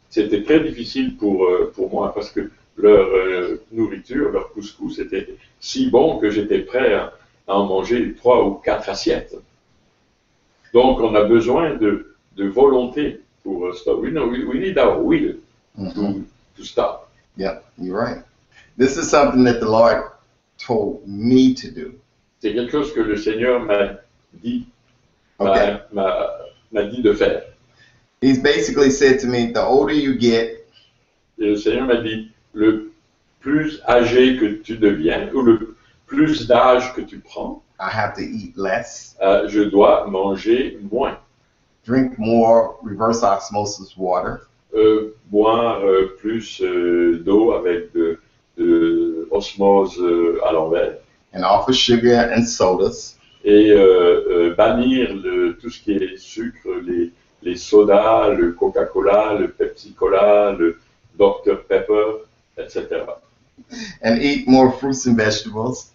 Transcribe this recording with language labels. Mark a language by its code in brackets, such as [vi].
[fr] c'était très difficile pour moi parce que leur nourriture, leur couscous était si bon que j'étais prêt à en manger 3 ou 4 assiettes. Donc, on a besoin de volonté pour stop. [en] We need our will to stop. Yeah, you're right. This is something that the Lord told me to do. [fr] C'est quelque chose que le Seigneur m'a dit, [en] Okay. [fr] m'a dit de faire. [en] He's basically said to me, the older you get, [fr] Et le Seigneur m'a dit, le plus âgé que tu deviens, ou le plus d'âge que tu prends, [en] I have to eat less, [fr] je dois manger moins. [en] drink more reverse osmosis water, [fr] Boire plus d'eau avec de osmose à l'envers. [en] and off of sugar and sodas. [fr] Et bannir tout ce qui est sucre, les sodas, le Coca-Cola, le Pepsi-Cola, le Dr Pepper, etc. [en] And eat more fruits and vegetables,